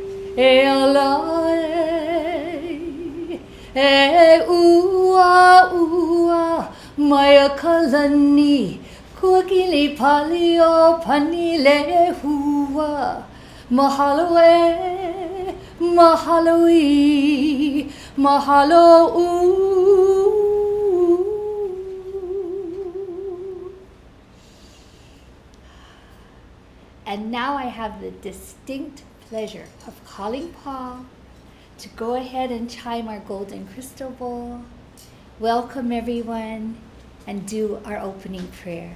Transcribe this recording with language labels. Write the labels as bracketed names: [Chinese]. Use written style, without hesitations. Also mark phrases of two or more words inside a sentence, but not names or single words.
[Hawaiian] e ala e ua ua mai a kalani kuakili pali o pani le hua mahalo e mahalo I mahalo u. [English] And now I have the distinct pleasure of calling Paul to go ahead and chime our golden crystal bowl, welcome everyone, and do our opening prayer.